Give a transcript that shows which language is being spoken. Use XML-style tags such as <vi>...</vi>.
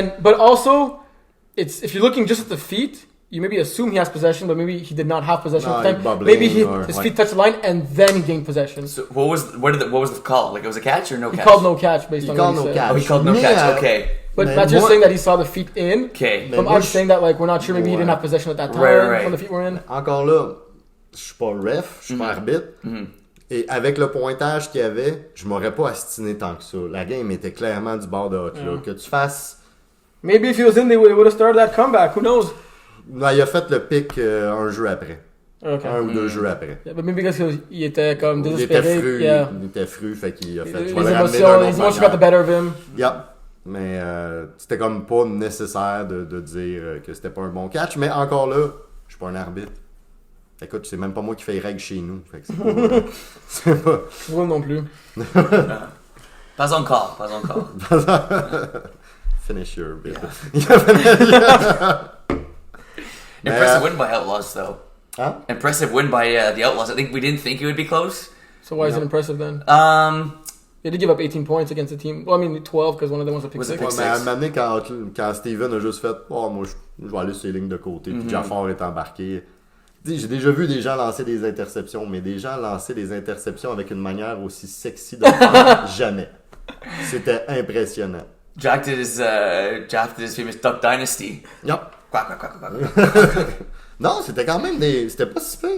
<en>But also, if you're looking just at the feet, you maybe assume he has possession, but maybe he did not have possession at the time. Maybe his feet touched the line and then he gained possession. So what was the call? Like it was a catch or no catch? He called no catch based on what he said. Oh, he called no catch. Okay. But Matthieu's saying that he saw the feet in. Okay. But I'm saying that like we're not sure. Maybe he didn't have possession at that time when the feet were in.</en> <fr>Encore là, je suis pas ref, je suis pas arbitre. Et avec le pointage qu'il y avait, je m'aurais pas astiné tant que ça. La game était clairement du bord de hockey. Que tu fasses.</fr> <en>Maybe if he was in, they would have started that comeback. Who knows?</en> <fr>Non, il a fait le pick un jeu après.</fr> <en>Okay.</en> <fr>1 ou 2 jeux après.</fr> <en>Yeah, but maybe because</en> <fr>il était comme désespéré. Il était fru, fait qu'il a fait. Les émotions</fr> <en>got the better of him. Yep.</en> <fr>Mais c'était comme pas nécessaire de dire que c'était pas un bon catch. Mais encore là, je suis pas un arbitre. Écoute, c'est même pas moi qui fais les règles chez nous. Fait que c'est pas... Moi non plus. Pas encore.</fr> <en>Finish your bit. Impressive win by Outlaws, though. Huh? Impressive win by the Outlaws. I think we didn't think it would be close. So why is it impressive then? They did give up 18 points against the team. Well, I mean 12 because one of them was a pick six.</en> <fr>Ouais, mais à un moment donné, quand Steven a juste fait « Oh, moi, je vais aller sur les lignes de côté. » Puis Jafar est embarqué. J'ai déjà vu des gens lancer des interceptions, mais des gens lancer des interceptions avec une manière aussi sexy de le faire, jamais. C'était impressionnant.</fr> <en>Jack did his famous Duck Dynasty. Yep. Quack, quack, quack, quack, quack.</en> <fr>Non, c'était quand même c'était pas si pire.</fr>